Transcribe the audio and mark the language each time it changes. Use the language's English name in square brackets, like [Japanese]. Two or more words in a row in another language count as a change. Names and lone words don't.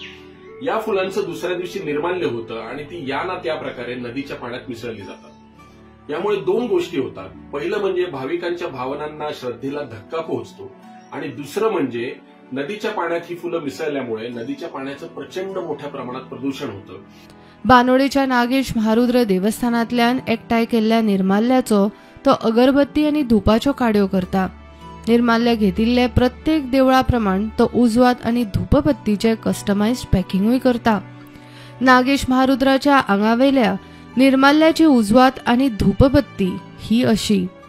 [Marathi] या फुलांचं दुसऱ्या दिवशी निर्माल्य होतं आणि ती या ना त्या प्रकारे नदीच्या पाण्यात मिसळली जातात। यामुळे 2 गोष्टी होतात। पहिलं म्हणजे भाविकांच्या भावनांना, श्रद्धेला धक्का पोहोचतो आणि दुसरं म्हणजे नदीच्या पाण्यात ही फुलं मिसळल्यामुळे नदीच्या पाण्याचं प्रचंड मोठ्या प्रमाणात प्रदूषण होतं। [Konkani] बानोडेच्या नागेश महारुद्र देवस्थानातल्यान एकठांय केल्ल्या निर्माल्याचो तो अगरबत्ती आणि धुपाच्यो काड्यो करता। निर्माल्य घेतिल्ले प्रत्येक देवळाप्रमाण तो उजवात आणि धूपबत्तीचे कस्टमाइज्ड पॅकिंगूय करता। नागेश महारुद्राच्या आंगावेल्या निर्माल्याची उजवात आणि धूपबत्ती ही अशी।